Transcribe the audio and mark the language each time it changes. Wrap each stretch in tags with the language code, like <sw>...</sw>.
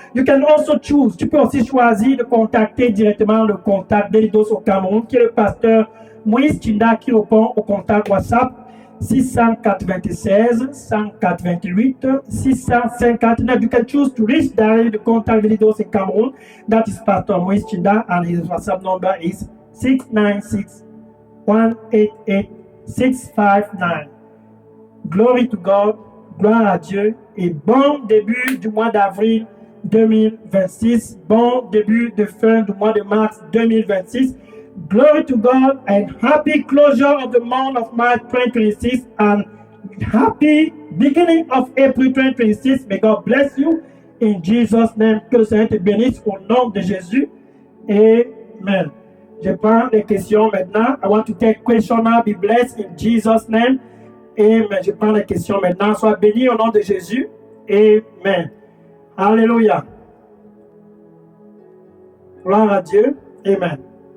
<en>You can also choose.</en> <fr>Tu peux aussi choisir de contacter directement le contact d'Elidos au Cameroun, qui est le pasteur Moïse Chinda, qui répond au contact WhatsApp 696 188 659.</fr> <en>You can choose to reach directly the contact d'Elidos in Cameroon. That is Pastor Moïse Chinda, and his WhatsApp number is 696 188 659. Glory to God.</en> <fr>Gloire à Dieu et bon début du mois d'avril 2026, bon début de fin du mois de mars 2026.</fr> <en>Glory to God and happy closure of the month of March 2026 and happy beginning of April 2026. May God bless you in Jesus' name.</en> <fr>Que le Seigneur te bénisse au nom de Jésus. Amen. Je prends les questions maintenant.</fr> <en>I want to take question now. Be blessed in Jesus' name. Amen.</en> <fr>Je prends les questions maintenant. Sois béni au nom de Jésus. Amen. Alléluia. Gloire à Dieu. Amen.</fr>